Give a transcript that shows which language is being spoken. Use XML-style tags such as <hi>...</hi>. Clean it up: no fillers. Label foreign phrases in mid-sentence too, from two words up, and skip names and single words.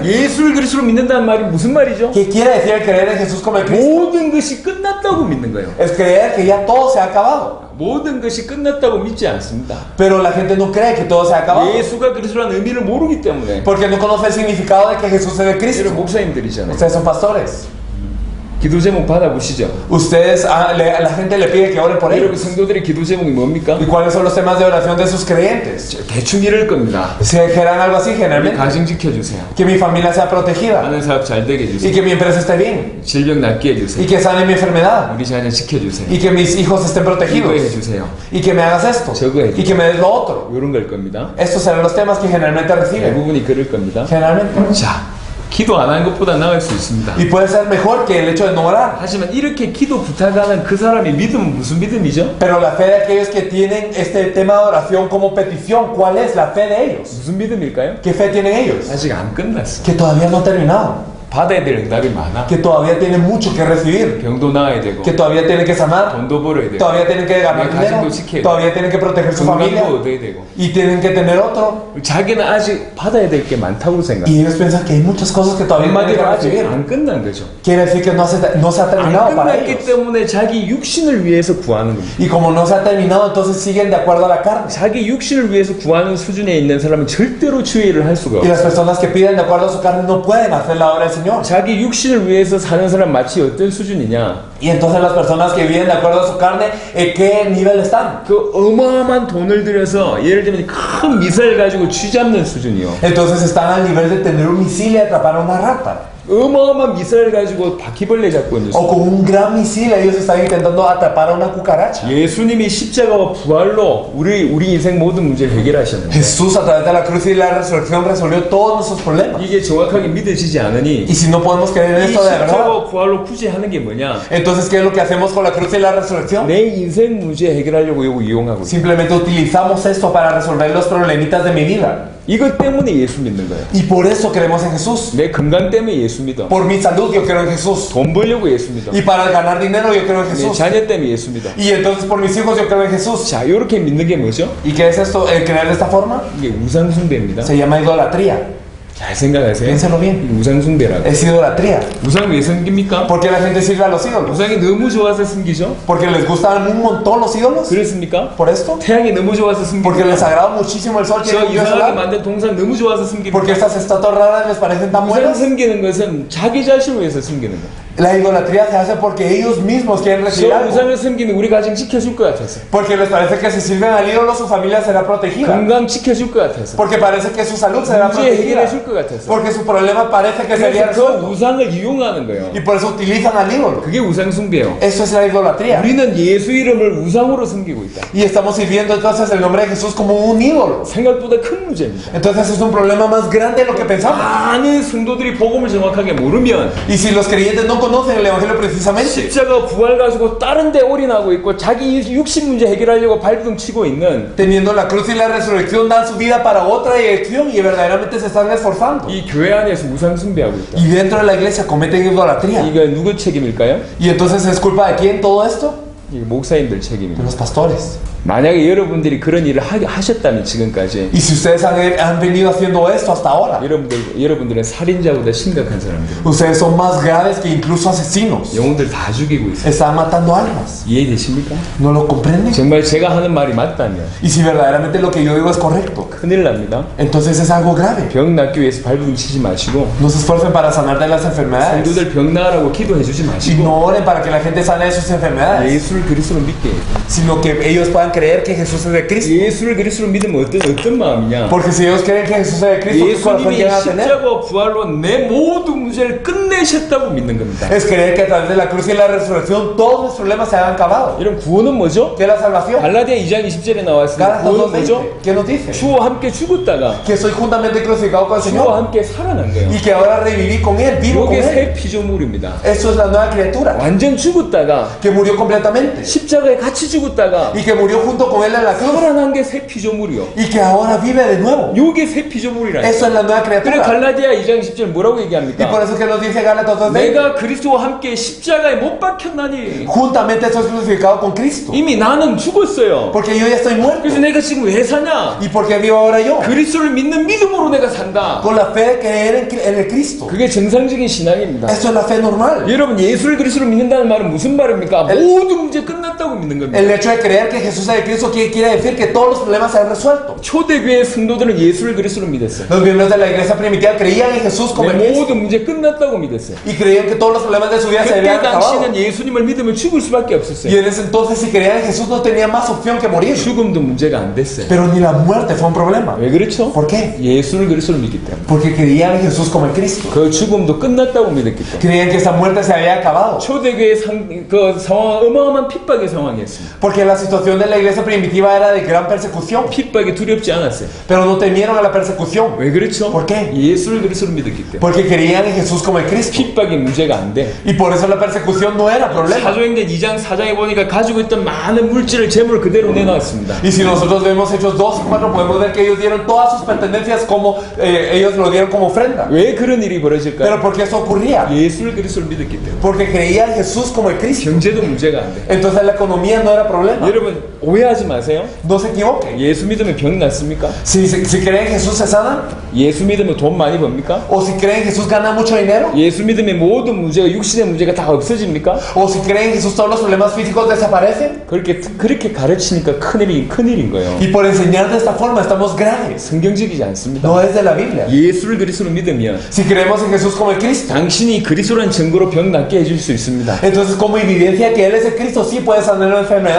<ko>예수를 그리스도로 믿는다는 말이 무슨 말이죠?</ko> <es>¿Qué quiere decir el creer en Jesús como el Cristo?</es> <ko>모든 것이 끝났다고 믿는 거예요.</ko> <es>Es creer que ya todo se ha acabado.</es> <ko>모든 것이 끝났다고 믿지 않습니다.</ko> <es>Pero la gente no cree que todo se ha acabado.</es> <ko>예수가 그리스도라는 의미를 모르기 때문에.</ko> <es>Porque no conoce el significado de que Jesús es el</es> <ko>여러분</ko> <es>Cristo.</es> <ko>목사님들이잖아요.</ko> <es>Ustedes son pastores.</es> <ko>기도 제목 받아보시죠.</ko> <es>Ustedes, la gente le pide que oren por</es> <ko>여러분</ko> <es>ellos.</es> <ko>성도들의 기도 제목이 뭡니까?</ko> <es>¿Y cuáles son los temas de oración de sus creyentes?</es> <ko>대충 이럴 겁니다.</ko> <es>Se dijeran algo así</es> <ko>우리</ko> <es>generalmente.</es> <ko>가정 지켜주세요.</ko> <es>Que mi familia sea protegida.</es> <ko>하는 사업 잘 되게</ko> <es>Y</es> <ko>해주세요.</ko> <es>que mi empresa esté bien.</es> <ko>질병 낫게</ko> <es>Y</es> <ko>해주세요.</ko> <es>que sane mi enfermedad.</es> <ko>우리 자녀 지켜주세요.</ko> <es>Y que mis hijos estén</es> <ko>이거</ko> <es>protegidos.</es> <ko>해주세요.</ko> <es>Y que me hagas esto.</es> <ko>저거 해주세요.</ko> <es>Y que me des lo otro.</es> <ko>이런 걸 겁니다.</ko> <es>Estos serán los temas que generalmente reciben.</es> <ko>대부분이 그럴 겁니다.</ko> <es>Generalmente.</es> <ko>자, 기도 안 하는 것보다 나을 수 있습니다.</ko> <es>Y puede ser mejor que el hecho de no orar.</es> <ko>하지만 이렇게 기도 부탁하는 그 사람의 믿음은 무슨 믿음이죠?</ko> <es>Pero la fe de aquellos que tienen este tema de oración como petición, ¿cuál es la fe de ellos?</es> <ko>무슨 믿음일까요?</ko> <es>¿Qué fe tienen ellos?</es> <ko>아직 안 끝났어.</ko> <es>Que todavía no ha terminado.</es> <ko>받아야 될 응답이 많아.</ko> <es>Que todavía tienen mucho que recibir.</es> <ko>병도 나아야 되고,</ko> <es>Que todavía tienen que sanar.</es> <ko>돈도 벌어야 되고,</ko> <es>Todavía tienen que ganar dinero. Todavía tienen que proteger su familia.</es> <ko>건강도 얻어야 되고.</ko> <es>Y tienen que tener otro.</es> <ko>자기는 아직 받아야 될 게 많다고 생각.</ko> <es>Y ellos piensan que hay muchas cosas que todavía tienen que</es> <ko>한마디로 아직</ko> <es>recibir.</es> <ko>안 끝난 거죠.</ko> <es>Quiere decir que no se ha</es> <ko>안</ko> <es>terminado para</es> <ko>끝났기</ko> <es>ellos.</es> <ko>때문에 자기 육신을 위해서 구하는 겁니다.</ko> <es>Y como no se ha terminado, entonces siguen de acuerdo a la carne.</es> <ko>자기 육신을 위해서 구하는 수준에 있는 사람은 절대로 주의를 할 수가</ko> <es>Y</es> <ko>없어요.</ko> <es>las personas que piden de acuerdo a su carne no pueden hacer la obra del Señor.</es> <ko>자기 육신을 위해서 사는 사람 마치 어떤 수준이냐?</ko> <es>Y entonces las personas que viven de acuerdo a su carne, ¿en qué nivel están?</es> <ko>그 어마어마한 돈을 들여서 예를 들면 큰 미사일 가지고 쥐잡는 수준이요.</ko> <es>Entonces están al nivel de tener un misil y atrapar a una rata.</es> <ko>어마어마한 미사일 가지고 바퀴벌레 잡고 있는</ko> <es>O</es> <ko>수준.</ko> <es>con un gran misil ellos están intentando atrapar a una cucaracha.</es> <ko>예수님이 십자가와 부활로 우리 인생 모든 문제를 해결하셨는데</ko> <es>Jesús a través de la cruz y la resurrección resolvió todos nuestros problemas.</es> <ko>이게 정확하게 믿어지지 않으니</ko> <es>Y si no podemos creer en</es> <ko>이</ko> <es>esto de verdad,</es> <ko>십자가와 부활로 굳이 하는 게 뭐냐?</ko> <es>entonces ¿qué es lo que hacemos con la cruz y la resurrección?</es> <ko>내 인생 문제 해결하려고 이거 이용하고 있어요.</ko> <es>Simplemente utilizamos esto para resolver los problemitas de mi vida.</es> <ko>이것 때문에 예수 믿는 거예요.</ko> <es>Y por eso creemos en Jesús.</es> <ko>내 건강 때문에 예수 믿어.</ko> <es>Por mi salud yo creo en Jesús.</es> <ko>돈 벌려고 예수 믿어.</ko> <es>Y para ganar dinero yo creo en</es> <ko>내</ko> <es>Jesús.</es> <ko>자녀 때문에 예수 믿어.</ko> <es>Y entonces por mis hijos yo creo en Jesús.</es> <ko>자, 이렇게 믿는 게 뭐죠?</ko> <es>¿Y qué es esto? El creer de esta forma</es> <ko>이게 우상숭배입니다.</ko> <es>se llama idolatría.</es> <ko>잘 생각하세요.</ko> <es>Piénselo bien.</es> <ko>이게 우상숭배라고.</ko> <es>Es idolatría.</es> <ko>우상 왜 섬깁니까?</ko> <es>¿Por qué la gente sirve a los ídolos?</es> <ko>우상이 너무 좋아서 섬기죠?</ko> <es>¿Porque les gustan un montón los ídolos?</es> <ko>그렇습니까?</ko> <es>¿Por esto?</es> <ko>태양이 너무 좋아서</ko> <es>¿Porque les</es> <ko>섬깁니까?</ko> <es>agrada muchísimo el sol que</es> <ko>저</ko> <es>ellos</es> <ko>이상하게</ko> <es>dan?</es> <ko>만든 동산 너무 좋아서 섬깁니까?</ko> <es>¿Porque estas estatuas raras les parecen tan</es> <ko>우상</ko> <es>buenas?</es> <ko>섬기는 것은 자기 자신을 위해서 섬기는 거예요.</ko> <es>La idolatría se hace porque ellos mismos quieren recibir</es> <ko>저</ko> <es>algo.</es> <ko>우상을 섬기면 우리 가정 지켜줄 것 같아서,</ko> <es>Porque les parece que si sirven al ídolo su familia será protegida.</es> <ko>건강 지켜줄 것 같아서,</ko> <es>Porque parece que su salud será</es> <ko>문제</ko> <es>protegida.</es> <ko>해결해 줄 것 같아서.</ko> <es>Porque su problema parece que sería</es> <ko>그래서 그</ko> <es>resuelto.</es> <ko>우상을 이용하는 거예요.</ko> <es>Y por eso utilizan al ídolo.</es> <ko>그게 우상 숭배예요.</ko> <es>Eso es la idolatría.</es> <ko>우리는 예수 이름을 우상으로 섬기고 있다.</ko> <es>Y estamos sirviendo entonces el nombre de Jesús como un ídolo.</es> <ko>생각보다 큰 문제입니다.</ko> <es>Entonces es un problema más grande de lo que pensamos.</es> <ko>많은 성도들이 복음을 정확하게 모르면</ko> <es>Y si los creyentes no conocen el evangelio precisamente,</es> <ko>십자가 부활 가지고 다른 데 올인하고 있고 자기 육신 문제 해결하려고 발버둥 치고 있는</ko> <es>teniendo la cruz y la resurrección, dan su vida para otra dirección y verdaderamente se están esforzando.</es> <ko>이 교회 안에서 우상 숭배하고 있다.</ko> <es>Y dentro de la iglesia cometen idolatría.</es> <ko>이거 누구 책임일까요?</ko> <es>Y entonces es culpa de quién todo esto?</es> <ko>이 목사님들</ko> <es>De</es> <ko>책임입니다.</ko> <es>los pastores.</es> <ko>만약에 여러분들이 그런 일을 하셨다면 지금까지</ko> <es>Y si ustedes han venido haciendo esto hasta ahora,</es> <ko>여러분들은 살인자보다 심각한 사람들.</ko> <es>ustedes son más graves que incluso asesinos.</es> <ko>영혼들 다 죽이고 있어요.</ko> <es>Están matando almas.</es> <ko>이해되십니까?</ko> <es>¿No lo comprenden?</es> <ko>정말 제가 하는 말이 맞다면</ko> <es>Y si verdaderamente lo que yo digo es correcto,</es> <ko>큰일 납니다.</ko> <es>entonces es algo grave.</es> <ko>병 낫기 위해서 발버둥 치지 마시고</ko> <es>No se esfuercen para sanar de las enfermedades.</es> <ko>성도들 병 나으라고 기도해 주지</ko> <es>Y</es> <ko>마시고</ko> <es>no oren para que la gente sane de sus enfermedades,</es> <ko>예수를 그리스도로 믿게 해요.</ko> <es>sino que ellos puedan creer que Jesús es de Cristo.</es> <ko>예수를 그리스도로 믿으면 어떤 마음이냐?</ko> <es>Porque si ellos creen que Jesús es de Cristo, ¿qué corazón</es> <ko>예수님이</ko> <es>llegan a tener?</es> <ko>십자가와 부활로 내 모든 문제를 끝내셨다고 믿는 겁니다.</ko> <es>Es creer que a través de la cruz y la resurrección todos los problemas se han acabado.</es> <ko>여러분 구원은 뭐죠?</ko> <es>¿Qué es la salvación?</es> <ko>갈라디아 2장 20절에 나왔습니다.</ko> <es>Gálatas</es> <ko>구원은 뭐죠?</ko> <es>2:20. ¿Qué nos dice?</es> <ko>주와 함께 죽었다가</ko> <es>Que soy juntamente crucificado con el</es> <ko>주와</ko> <es>Señor</es> <ko>함께 살아난 거예요.</ko> <es>y que ahora reviví con Él, vivo con</es> <ko>이게</ko> <es>Él.</es> <ko>새 피조물입니다.</ko> <es>Eso es la nueva criatura</es> <ko>완전 죽었다가</ko> <es>que murió completamente</es> <ko>십자가에 같이 죽었다가</ko> <es>y que murió junto con Él en la cruz</es> <ko>살아난 게 새 피조물이요.</ko> <es>y que ahora vive de nuevo.</es> <ko>요게 새 피조물이라니까.</ko> <es>Eso es la nueva</es> <ko>그래</ko> <es>criatura.</es> <ko>갈라디아 2장 10절 뭐라고</ko> <es>Y por</es> <ko>얘기합니까?</ko> <es>eso es que nos dice Gálatas 2:20.</es> <ko>내가 그리스도와 함께 십자가에 못 박혔나니</ko> <es>Juntamente soy crucificado con Cristo.</es> <ko>이미 나는 죽었어요.</ko> <es>Porque yo ya estoy muerto.</es> <ko>그래서 내가 지금 왜 사냐?</ko> <es>¿Y por qué vivo ahora yo?</es> <ko>그리스도를 믿는 믿음으로 내가 산다.</ko> <es>Con la fe de creer en el Cristo.</es> <ko>그게 정상적인 신앙입니다.</ko> <es>Eso es la fe normal.</es> <ko>여러분 예수를 그리스도로 믿는다는 말은 무슨 말입니까? 모든 문제 끝났다고 믿는 겁니다.</ko> <es>El hecho de creer que Jesús es de Cristo quiere decir que todos los problemas se han resuelto.</es> <ko>초대교회 성도들은 예수를 그리스도로 믿었어요.</ko> <es>Los miembros de la iglesia primitiva creían en Jesús como el</es> <ko>내</ko> <es>Cristo</es> <ko>모든 문제 끝났다고 믿었어요.</ko> <es>y creían que todos los problemas de su vida se</es> <ko>그때</ko> <es>habían acabado.</es> <ko>당시는 예수님을 믿으면 죽을 수밖에</ko> <es>Y</es> <ko>없었어요.</ko> <es>en ese entonces, si creían en Jesús, no tenían más opción que morir.</es> <ko>죽음도 문제가 안 됐어요.</ko> <es>Pero ni la muerte fue un problema.</es> <ko>왜 그렇죠?</ko> <es>¿Por qué?</es> <ko>예수를 그리스도로 믿기 때문에.</ko> <es>Porque creían en Jesús como el Cristo.</es> <ko>그 죽음도 끝났다고 믿었기 때문에.</ko> <es>Creían que esa muerte se había acabado.</es> <ko>초대교회 그 상황은 어마어마한 핍박의 상황이었습니다.</ko> <es>Porque la situación de la iglesia primitiva era de gran persecución.</es> <ko>핍박이 두렵지 않았어요.</ko> <es>Pero no temieron a la persecución.</es> <ko>왜 그렇죠?</ko> <es>¿Por qué?</es> <ko>예수를 그리스도로 믿었기 때문에.</ko> <es>Porque creían en Jesús como el Cristo.</es> <ko>핍박이 문제가 안 돼.</ko> <es>Y por eso la persecución no era problema.</es> <ko>사도행전 2장 4장에 보니까 가지고 있던 많은 물질을 재물 그대로 내놨습니다.</ko> <es>Y si nosotros vemos Hechos 2 y 4, podemos ver que ellos dieron todas sus pertenencias como ellos lo dieron como ofrenda.</es> <ko>왜 그런 일이 벌어질까요?</ko> <es>Pero ¿por qué eso ocurría?</es> <ko>예수를 그리스도로 믿었기 때문에.</ko> <es>Porque creían en Jesús como el Cristo.</es> <ko>경제도 문제가 안 돼.</ko> <es>Entonces la economía no era problema.</es> <ko>여러분 오해하지 마세요.</ko> <es>No se equivoquen.</es> <ko>예수 믿으면 병 낫습니까?</ko> <es>Si creen en Jesús se sanan,</es> <ko>예수 믿으면 돈 많이 법니까?</ko> <es>o si creen en Jesús gana mucho dinero,</es> <ko>예수 믿으면 모든 문제가 육신의 문제가 다 없어집니까?</ko> <es>o si creen en Jesús todos los problemas físicos desaparecen.</es> <ko>그렇게 가르치니까 큰일인 거예요.</ko> <es>Y por enseñar de esta forma estamos graves.</es> <ko>성경적이지 않습니다.</ko> <es>No es de la Biblia.</es> <ko>예수를 그리스도로 믿으면</ko> <es>Si creemos en Jesús como el Cristo,</es> <ko>당신이 그리스도라는 증거로 병 낫게 해줄 수 있습니다.</ko> <es>entonces como evidencia que Él es el Cristo, sí puede sanar la enfermedad.</es>